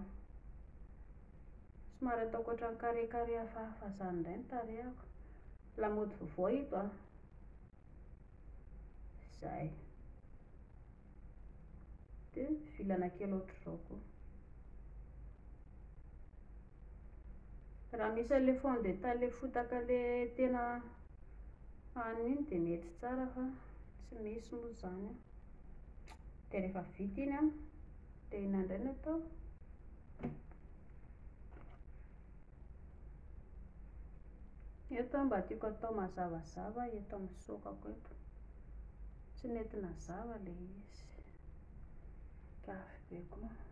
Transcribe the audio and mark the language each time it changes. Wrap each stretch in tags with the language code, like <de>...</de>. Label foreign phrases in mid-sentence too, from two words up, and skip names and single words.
<mg>somary ataoko ohatran'ny carré hafahafa zany indray ny tarehako lamaody vaovao ito zay de vilana kely ohatr'izao koa raha misy an'</mg> <fr>le fond de teint</fr> <mg>le fotaka le tena aniny de mety tsara fa tsy misy moa zany de rehefa vita iny de inona indray no atao eto mba tiako atao mazavazava eto amin'ny sokako eto tsy nentina zava le izy gafy be koa</mg>